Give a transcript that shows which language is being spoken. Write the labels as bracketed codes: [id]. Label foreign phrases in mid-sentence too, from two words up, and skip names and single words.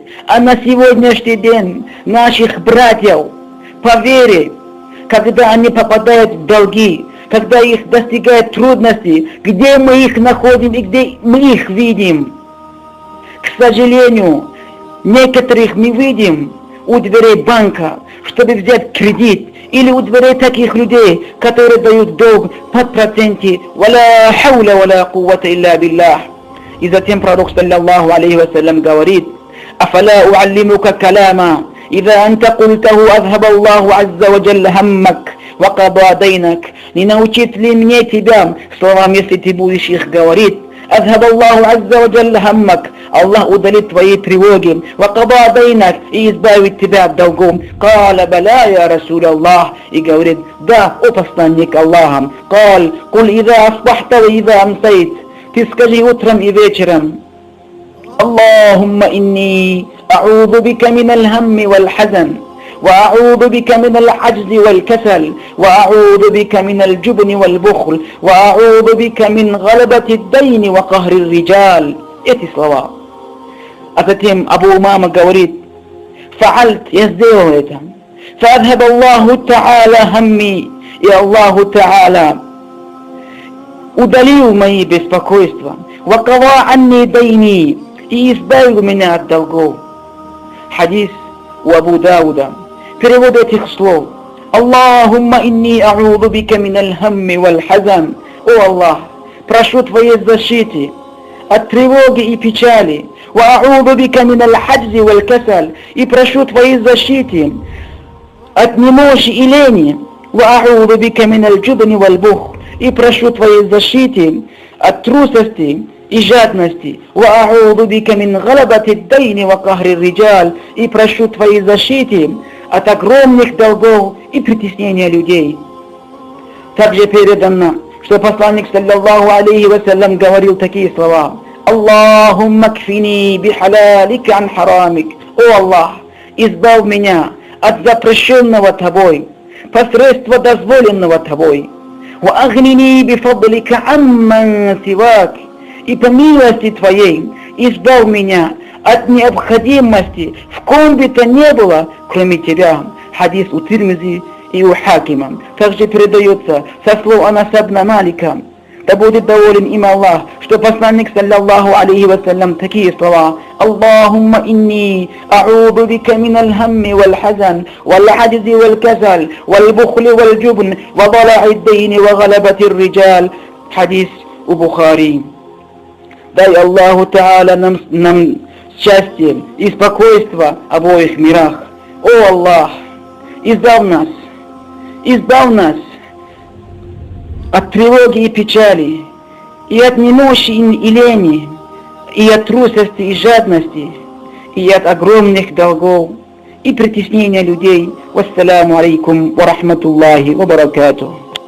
[ru] А на сегодняшний день наших братьев по вере, когда они попадают в долги, когда их достигают трудности, где мы их находим и где мы их видим? К сожалению, некоторых мы видим у дверей банка, чтобы взять кредит, или у дверей таких людей, которые дают долг под проценте. [ar] «ولا حول ولا قوة إلا بالله». [ru] И затем пророк [ar] صلى الله عليه وسلم говорит: «أفلا أعلمك كلاما, إذا أنت قلته أذهب الله عز وجل همك وقضى دينك». [ru] Не научит ли мне тебя словам, если ты будешь их говорить? [ar] أذهب الله عز وجل همك, [ru] Аллах удалит твои тревоги, [ar] وقضى دينك, [ru] и избавит тебя от долгов. [ar] قال: بلى يا رسول الله. [ru] И говорит: да, о посланник Аллаха. [ar] قال: قل إذا أصبحت وإذا أمسيت. [ru] Ты скажи утром и вечером: [ar] اللهم إني أعوذ بك من الهم والحزن، وأعوذ بك من العجز والكسل، وأعوذ بك من الجبن والبخل، وأعوذ بك من غلبة الدين وقهر الرجال. [ru] Эти слова. А затем Абу Умама говорит: فعلت, я сделал это. [ar] فأذهب الله تعالى همي, [ru] и Аллаху Та'аля удалил мои беспокойства. [ar] وقضى عني ديني, [ru] и избавил меня от долгов. Хадис у Абу Дауда. Перевод этих слов: [ar] اللهم إني أعوذ بك من الهم والحزن. [ru] О Аллах, прошу твоей защиты от тревоги и печали. [ar] وأعوذ بك من العجز والكسل. [ru] И прошу твоей защиты от немощи и лени. [ar] وأعوذ بك من الجبن والبخل. [ru] И прошу твоей защиты от трусости и жадности. [ar] وَأَعُوذُ بِكَ مِنْ غَلَبَةِ الدَّيْنِ وَقَهْرِ الرِّجَالِ. [ru] И прошу твоей защиты от огромных долгов и притеснения людей. Также передано, что посланник [ar] صلى الله عليه وسلم [ru] говорил такие слова: [ar] «اللهم اكفني بحلالك عن حرامك». [ru] О Аллах, избавь меня от запрещенного тобой, посредства дозволенного тобой. [ar] وَأَغْنِنِي بِفَضْلِكَ عَمَّنْ سِوَاكَ. [ru] И по милости твоей избавь меня от необходимости в ком бы то не было, кроме тебя. Хадис у Тирмизи и у Хакима. Также передается со слов Анаса ибн Малика, да будет доволен им Аллах, что посланник [ar] صلى الله عليه وسلم [ru] такие слова: [ar] اللهم إني أعوذ بك من الهم والحزن والعجز والكسل والبخل والجبن وضلع الدين وغلبة الرجال. [ru] Хадис у Бухари. Дай Аллаху Та'аля нам счастье и спокойство в обоих мирах. О Аллах, избавь нас от тревоги и печали, и от немощи и лени, и от трусости и жадности, и от огромных долгов, и притеснения людей. [ar] والسلام عليكم ورحمة الله وبركاته.